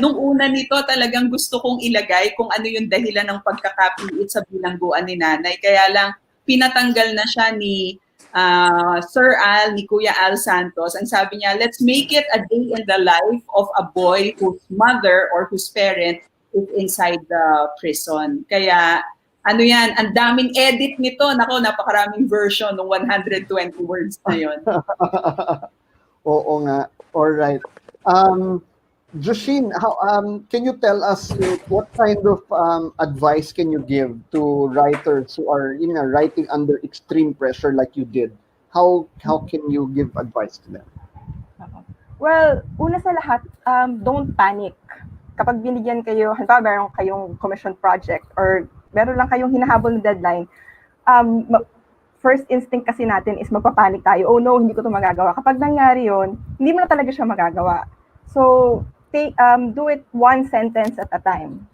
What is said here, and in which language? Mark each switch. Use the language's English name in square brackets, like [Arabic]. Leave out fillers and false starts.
[Filipino] Nung una nito, talagang gusto kong ilagay kung ano yung dahilan ng pagkakapiit sa bilangguan ni Nanay. Kaya lang, pinatanggal na siya ni [English] Sir Al, ni Kuya Al Santos, ang sabi niya, let's make it a day in the life of a boy whose mother or whose parent is inside the prison. [Filipino] Kaya, ano yan, ang daming edit nito. Nako, napakaraming version ng 120 words na yon. [English] Oo nga. All right. Joshine, can you tell us what kind of advice can you give to writers who are writing under extreme pressure like you did? How can you give advice to them? [Filipino] Well, una sa lahat, don't panic. Kapag binigyan kayo, halimbawa meron kayong commission project or meron lang kayong hinahabol na deadline, first instinct kasi natin is magpapanik tayo. Oh no, hindi ko ito magagawa. Kapag nangyari yun, hindi mo na talaga siya magagawa. [English] So, do it one sentence at a time.